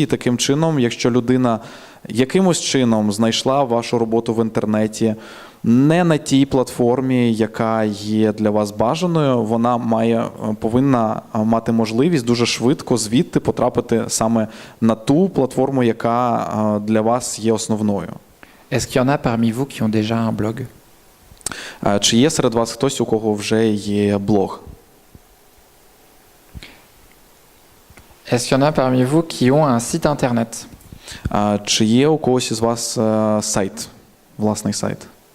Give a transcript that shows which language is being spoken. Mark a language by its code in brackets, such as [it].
[uk] І таким чином, якщо людина якимось чином знайшла вашу роботу в інтернеті не на тій платформі, яка є для вас бажаною, вона повинна мати можливість дуже швидко звідти потрапити саме на ту платформу, яка для вас є основною. [fr] Est-ce qu'il y en a parmi vous qui ont déjà un blog? [uk] Чи є серед вас хтось, у кого вже є блог? [fr] Est-ce qu'il y en a parmi vous qui ont un site internet? [uk] Чи є у когось із вас сайт, власний сайт?